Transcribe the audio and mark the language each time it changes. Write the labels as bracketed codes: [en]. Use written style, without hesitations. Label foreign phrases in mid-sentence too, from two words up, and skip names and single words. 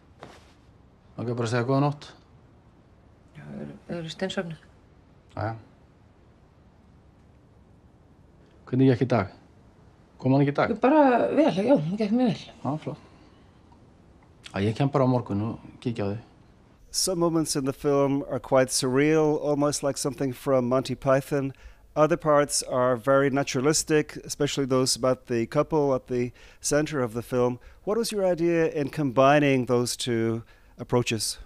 [is] Langaði bara að segja góða nótt. Já, eru steinsofnið? Jæja. Hvernig gekk í dag? Kom hann ekki í dag? Bara vel, já, það gekk mjög vel. Já, flott. Ég kem bara á morgun og kíkja á þau. [en] Some moments in the film are quite surreal, almost like something from Monty Python. Other parts are very naturalistic, especially those about the couple at the center of the film. What was your idea in combining those two approaches?